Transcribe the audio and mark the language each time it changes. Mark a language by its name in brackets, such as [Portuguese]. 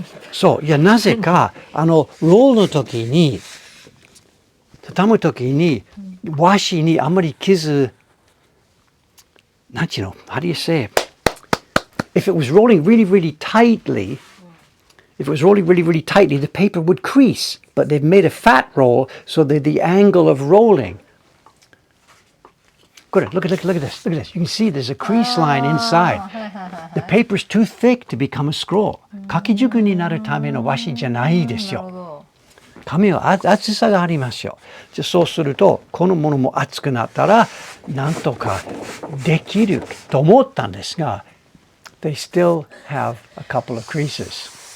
[Japanese] そう、いや、なぜか、ロールの時に、畳む時に、和紙にあんまり傷、なんていうの、 [English] how do you say it? If it was rolling really, really tightly, the paper would crease. But they've made a fat roll so that the angle of rolling. Look at this. Look at this. You can see there's a crease line inside. The paper's too thick to become a scroll. [Japanese] 書き軸になるための和紙じゃないですよ。紙は厚さがありますよ。じゃそうすると、このものも厚くなったら、なんとかできると思ったんですが、 [English] they still have a couple of creases.